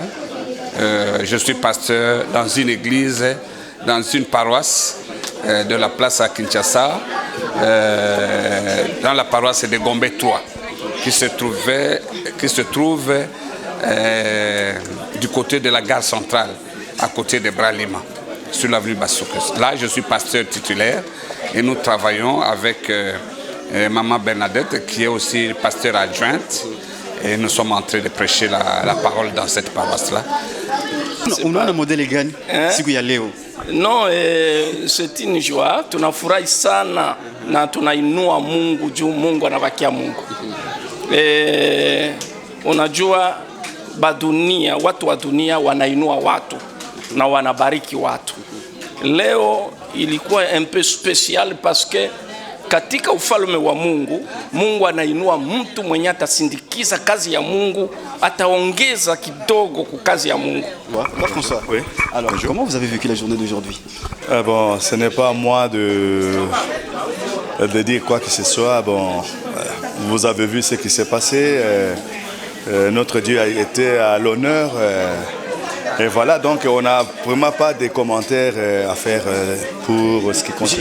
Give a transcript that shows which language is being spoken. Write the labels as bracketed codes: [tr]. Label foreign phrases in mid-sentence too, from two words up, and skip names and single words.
[fr] Je suis pasteur dans une église, dans une paroisse de la place à Kinshasa, dans la paroisse de Gombe 3, qui se trouve du côté de la gare centrale, à côté de Bralima, sur l'avenue Bassoukas. Là, je suis pasteur titulaire et nous travaillons avec Maman Bernadette, qui est aussi pasteur adjointe, et nous sommes en train de prêcher la parole dans cette paroisse-là. On a un modèle [sw] gani siku ya leo. [fr] No, c'est une joie. [sw] Tunafurahi sana na tunainua Mungu juu Mungu anabakia Mungu. Unajua badunia, watu wa dunia wanainua watu na wanabariki watu. Leo ilikuwa [fr] un peu spécial parce que [sw] katika ufalme wa Mungu, Mungu anainua mtu mwenye atasindikiza kazi ya Mungu, ataongeza kidogo kwa kazi ya Mungu. [fr] François, oui. Alors, bonjour. Comment vous avez vécu la journée d'aujourd'hui? Bon, ce n'est pas à moi de dire quoi que ce soit. Bon, vous avez vu ce qui s'est passé. Notre Dieu a été à l'honneur. Et voilà, donc on n'a vraiment pas de commentaires à faire pour ce qui concerne.